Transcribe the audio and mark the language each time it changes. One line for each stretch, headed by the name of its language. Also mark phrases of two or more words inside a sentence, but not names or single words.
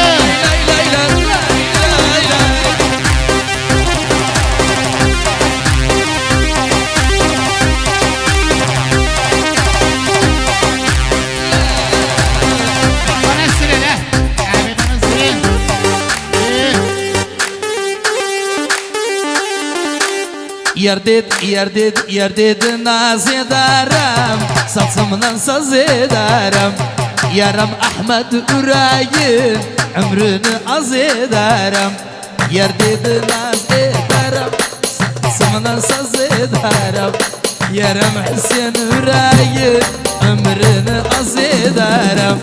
Arabic: لا لا لا لا لا لا. ونسر له عابد ونسرين
Turkish: Yer dedi naz ederim Saçımdan saz ederim Yarım Ahmet Üreyim Ömrünü az ederim Yer dedi naz ederim Saçımdan saz ederim Yarım Hüseyin Üreyim Ömrünü az ederim